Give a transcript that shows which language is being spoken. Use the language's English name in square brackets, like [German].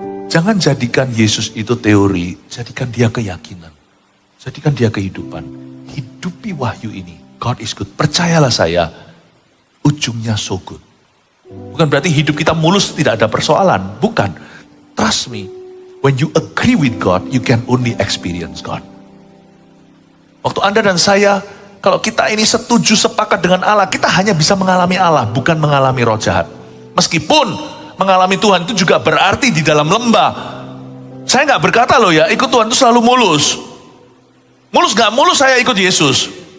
[Indonesian] Jangan jadikan Yesus itu teori. Jadikan dia keyakinan. Jadikan dia kehidupan. Hidupi wahyu ini. [English] God is good. [Indonesian] Percayalah saya. [English] Ujungnya so good. [Indonesian] Bukan berarti hidup kita mulus tidak ada persoalan. [English] Bukan. Trust me. When you agree with God, you can only experience God. [Indonesian] Waktu Anda dan saya, kalau kita ini setuju sepakat dengan Allah, kita hanya bisa mengalami Allah, bukan mengalami roh jahat. Meskipun mengalami Tuhan itu juga berarti di dalam lembah. Saya nggak berkata loh ya, ikut Tuhan itu selalu mulus. Mulus gak mulus saya ikut Yesus.